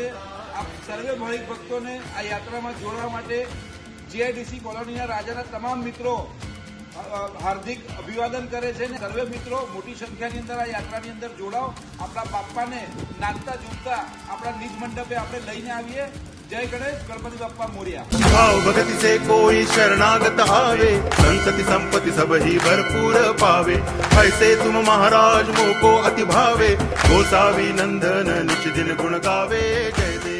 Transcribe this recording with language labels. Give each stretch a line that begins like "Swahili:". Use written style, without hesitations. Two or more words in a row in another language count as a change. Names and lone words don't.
Gujarati: આ સર્વે ભાવિક ભક્તોને આ યાત્રામાં જોડવા માટે જીઆઈડીસી કોલોનીના રાજાના તમામ મિત્રો હાર્દિક અભિવાદન કરે છે. સર્વે મિત્રો મોટી સંખ્યાની અંદર આ યાત્રાની અંદર જોડાઓ. આપણા બાપ્પાને નાચતા ઝૂમતા આપણા નિજ મંડપે આપણે લઈને આવીએ.
Hindi: जय गणेश, गणपति बाप्पा मोरिया. भाव भगति से कोई शरणागत आवे, संतति संपत्ति सब ही भरपूर पावे. ऐसे तुम महाराज मोको अति भावे, गोसावी नंदन निच दिन गुण गावे. जय